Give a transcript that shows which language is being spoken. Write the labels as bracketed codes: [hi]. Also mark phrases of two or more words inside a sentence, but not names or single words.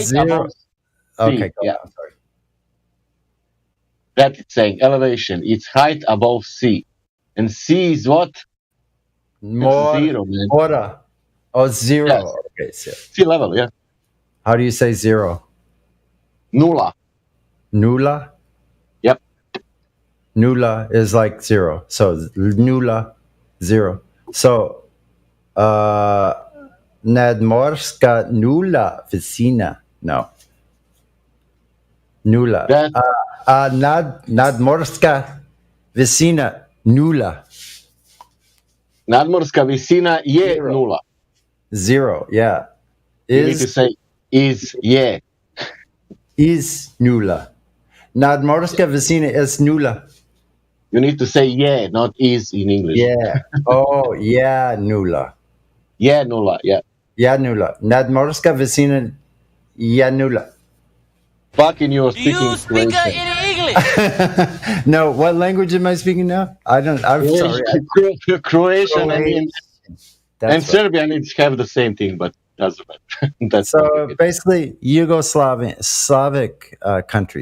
[en] 0. Above okay. Yeah. I'm sorry. That it's saying elevation. It's height above sea. And sea is what? More, it's 0, man. Mora. Oh, 0. Yes. Okay, so. Sea level, yeah. How do you say 0? Nula. Nula? Yep. Nula is like 0. So nula, 0. [hr] So nadmorska nula visina. No. Nula. Nadmorska visina nula. Nadmorska visina je 0. [en] 0, yeah. You need to say is je. Is nula. [hr] Nadmorska visina is nula. [en] You need to say je, not is in English. Yeah. Oh, yeah, nula. Yeah, nula, yeah. Yeah, nula. [hr] Nadmorska visina ja nula. [en] Fucking you're speaking you speak in English? No, what language am I speaking now? I'm sorry. Croatian and Serbian have the same thing, but doesn't matter. That's so basically Slavic countries.